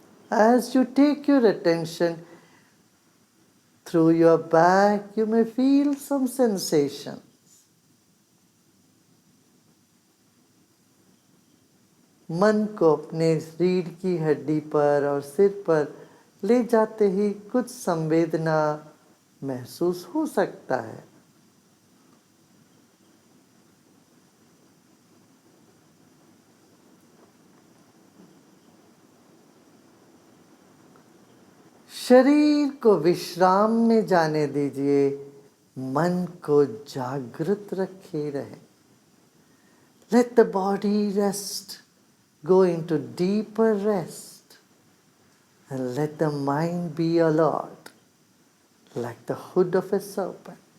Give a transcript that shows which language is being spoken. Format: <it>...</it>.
<en>As you take your attention through your back, you may feel some sensation.</en> <hi>मन को अपने रीढ़ की हड्डी पर और सिर पर ले जाते ही कुछ संवेदना महसूस हो सकता है. शरीर को विश्राम में जाने दीजिए, मन को जागृत रखे रहे.</hi> <en>Let the body rest, go into deeper rest, and let the mind be alert, like the hood of a serpent.</en>